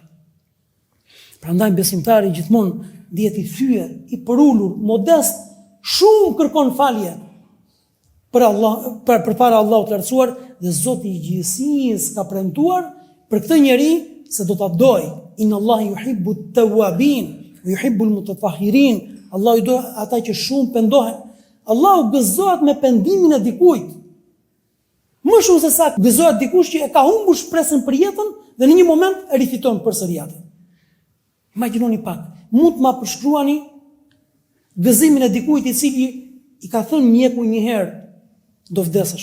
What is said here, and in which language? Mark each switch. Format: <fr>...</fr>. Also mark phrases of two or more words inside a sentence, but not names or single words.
<sq>Prandaj besimtari gjithmonë dihet i thyer, i përulur, modest, shumë kërkon falje përpara Allahut të lartësuar dhe Zoti i gjithësisë ka premtuar për këtë njeri se do ta doj.</sq> <ar>إن الله يحب التوابين ويحب المتطهرين.</ar> <sq>Allahu do ata që shumë pendohen. Allahu gëzohet me pendimin e dikujt. Më shumë se sa gëzohet dikush që e ka humbur shpresën për jetën dhe në një moment e rifiton përsëri atë. Imagjinoni pak, mund të ma përshkruani gëzimin e dikujt i cili i ka thënë mjeku një herë, do vdesësh.</sq>